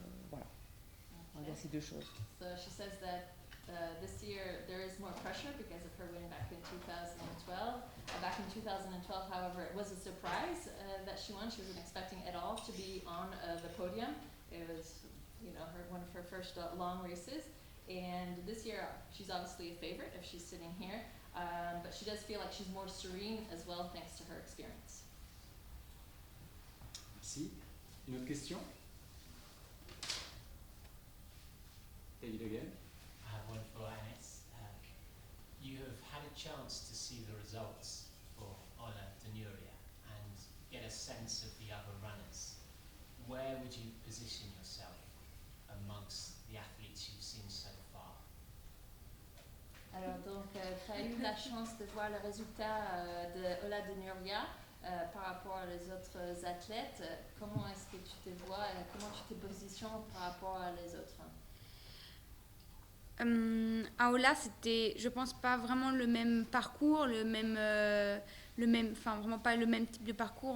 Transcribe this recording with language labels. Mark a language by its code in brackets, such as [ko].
[fr] Voilà, on va dire ces deux choses. [en] So she says that this year there is more pressure because of her win back in 2012. Back in 2012, however, it was a surprise that she won. She wasn't expecting at all to be on the podium. It was, one of her first long races. And this year, she's obviously a favorite if she's sitting here, but she does feel like she's more serene as well thanks to her experience. [fr] Merci. Une autre question? [en] Take it again. I have one for Anis. You have had a chance to see the results for Ola Denuria and get a sense of the other runners. Where would you position yourself amongst the athletes you've seen so far? [fr] Alors donc, tu as eu la chance de voir le résultat de Ola Denuria par rapport aux autres athlètes. Comment est-ce que tu te vois, comment tu te positionnes par rapport aux autres? À Ola, c'était, je pense, pas vraiment le même parcours, enfin vraiment pas le même type de parcours.